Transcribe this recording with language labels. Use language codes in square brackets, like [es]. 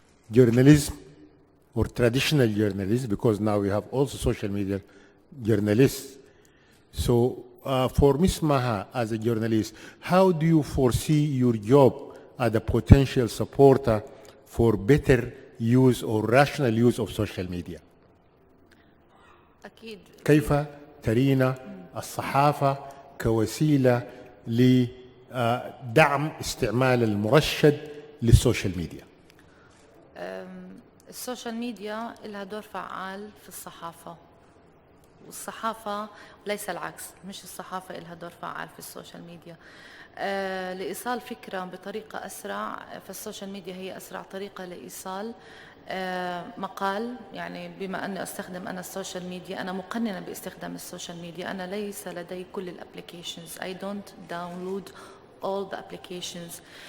[en] Journalism, or traditional journalists, because now we have also social media journalists. So for Ms. Maha, as a journalist, how do you foresee your job as a potential supporter for better use or rational use of social media? [ar] أكيد. كيف ترين الصحافة كوسيلة لدعم استعمال المرشد للسوشيال ميديا؟ السوشيال ميديا لها دور فعال في الصحافة، والصحافة ليس العكس، مش الصحافة لها دور فعال في السوشيال ميديا. لإيصال فكرة بطريقة أسرع، فالسوشيال ميديا هي أسرع طريقة لإيصال مقال. يعني بما أني أستخدم أنا السوشيال ميديا، أنا مقننة باستخدام السوشيال ميديا، أنا ليس لدي كل الابليكيشنز. [en] I don't download all the applications.